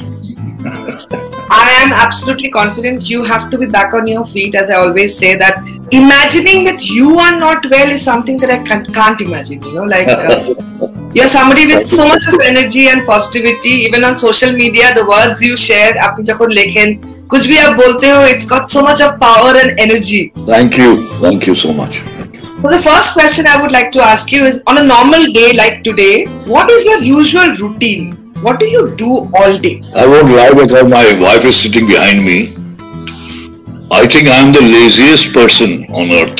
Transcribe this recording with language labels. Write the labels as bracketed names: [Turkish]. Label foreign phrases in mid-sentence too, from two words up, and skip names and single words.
[English] I am absolutely confident you have to be back on your feet, as I always say, that imagining that you are not well is something that I can't imagine, you know, like you're somebody with so much of energy and positivity. Even on social media, the words you share, [Bangla] আপনি যখন লেখেন, [Hindi] कुछ भी आप बोलते हो, [English] it's got so much of power and energy. Thank you so much. So the first question I would like to ask you is, on a normal day like today, what is your usual routine? What do you do all day? I won't lie because my wife is sitting behind me. I think I am the laziest person on earth.